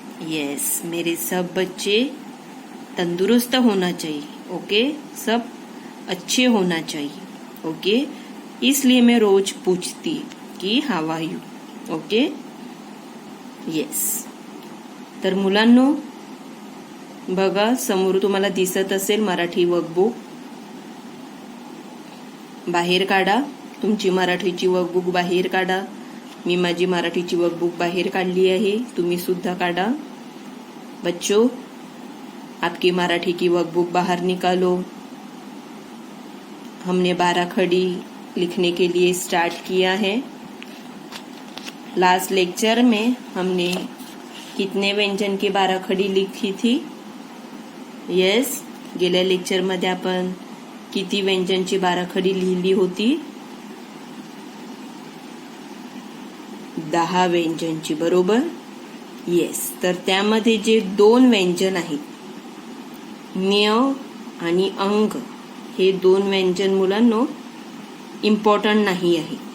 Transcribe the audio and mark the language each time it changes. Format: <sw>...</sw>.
<hi>Yes, मेरे सब बच्चे तंदुरुस्त होना चाहिए. ओके, सब अच्छे होना चाहिए. ओके, इसलिए मैं रोज पूछती की</hi> <en>How are you. Okay, yes.</en> <mr>तर मुलांनो, बघा समोर तुम्हाला दिसत असेल मराठी वर्कबुक. बाहेर काढा, तुमची मराठीची वर्कबुक बाहेर काढा. मी माझी मराठीची वर्कबुक बाहेर काढली आहे, तुम्ही सुद्धा काढा.</mr> <hi>बच्चों, आपकी मराठी की वर्कबुक बाहर निकालो. हमने 12 खड़ी लिखने के लिए स्टार्ट किया है. लास्ट लेक्चर में हमने कितने व्यंजन की 12 खड़ी लिखी थी.</hi> <mr>येस, गेल्या लेक्चर मध्ये आपण किती व्यंजनची 12 खडी लिहिली होती. 10 व्यंजनची, बरोबर. येस, तर त्यामध्ये जे 2 व्यंजन आहेत, न्य आणि अंग, हे 2 व्यंजन मुलांनो इम्पॉर्टंट नाही आहे.</mr>